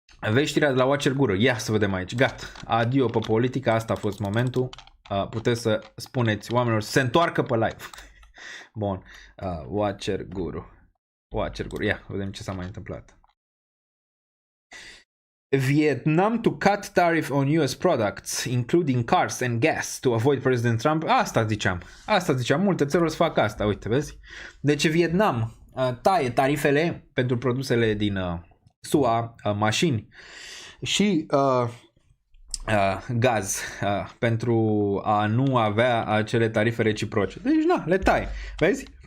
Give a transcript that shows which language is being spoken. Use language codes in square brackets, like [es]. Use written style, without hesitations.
[ro] Veștirea de la Watcher Guru. Ia să vedem aici. Gata. Adio pe politica. Asta a fost momentul. Puteți să spuneți oamenilor să se întoarcă pe live. Bun. Watcher Guru. Watcher Guru. Ia, vedem ce s-a mai întâmplat. [en] Vietnam to cut tariff on US products, including cars and gas, to avoid President Trump. [ro] Asta ziceam. Multe țări o să facă asta. Uite, vezi? Deci Vietnam taie tarifele pentru produsele din SUA, mașini și gaz pentru a nu avea acele tarife reciproce. Deci, na, le taie. Vezi?